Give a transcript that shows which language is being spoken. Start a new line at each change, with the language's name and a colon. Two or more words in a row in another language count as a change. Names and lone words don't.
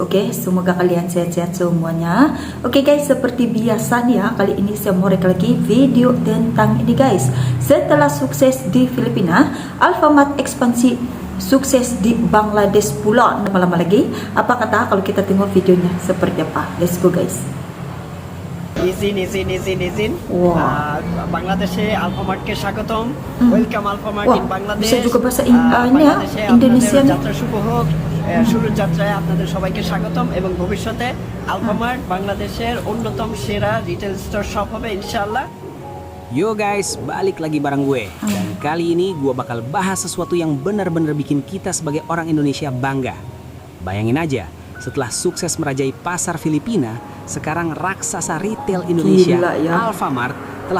Indonesian: Oke, semoga kalian sehat-sehat semuanya. Oke guys, seperti biasa nih ya, kali ini saya mau react lagi video tentang ini guys. Setelah sukses di Filipina, Alfamart ekspansi sukses di Bangladesh pula. Lama-lama lagi, apa kata kalau kita tengok videonya seperti apa?
English: Let's go guys.
Indonesian: izin Wow.
Bangla: বাংলাদেশে আলফামার্টকে স্বাগতম।
English: Welcome Alfamart in Bangladesh.
Indonesian: bisa juga bahasa
Bangla: বাংলাদেশে
Indonesian: Indonesia
Bangla: আপনাদের যাত্রা শুভ হোক। শুরুর যাত্রায় আপনাদের সবাইকে স্বাগতম এবং ভবিষ্যতে আলফামার্ট বাংলাদেশের অন্যতম সেরা
English: retail store shop
Bangla: হবে
Arabic: إن شاء الله.
Indonesian: Yo guys, balik lagi bareng gue. Dan kali ini gue bakal bahas sesuatu yang benar-benar bikin kita sebagai orang Indonesia bangga. Bayangin aja, setelah sukses merajai pasar Filipina, sekarang raksasa retail Indonesia, Gila ya. Alfamart, telah